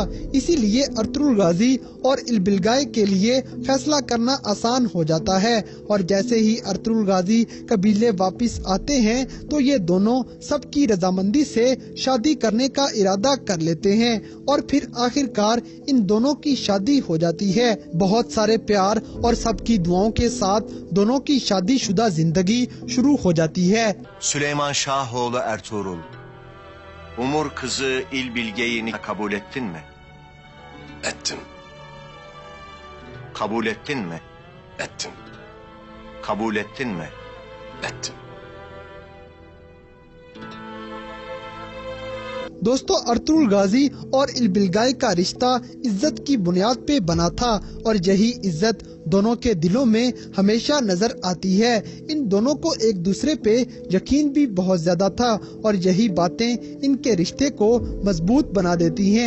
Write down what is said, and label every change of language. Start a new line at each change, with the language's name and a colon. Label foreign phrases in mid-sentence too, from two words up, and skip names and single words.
Hindi: इसीलिए अर्तुगरुल गाजी और इल्बिलगाय के लिए फैसला करना आसान हो जाता है और जैसे ही अर्तुगरुल गाजी कबीले वापस आते हैं तो ये दोनों सबकी रजामंदी से शादी करने का इरादा कर लेते हैं और फिर आखिरकार इन दोनों की शादी हो जाती है। बहुत सारे प्यार और सबकी दुआओं के साथ दोनों की शादीशुदा जिंदगी शुरू हो जाती है।
Turkish: Süleyman Şahoğlu Ertuğrul, Umur kızı İlbilge'yi kabul ettin mi? Ettim, Kabul ettin mi? ettim, Kabul ettin mi? ettim.
Hindi: दोस्तों, अर्तुगरुल गाजी और इल्बिलगाय का रिश्ता इज्जत की बुनियाद पे बना था और यही इज्जत दोनों के दिलों में हमेशा नजर आती है। इन दोनों को एक दूसरे पे यकीन भी बहुत ज्यादा था और यही बातें इनके रिश्ते को मजबूत बना देती हैं।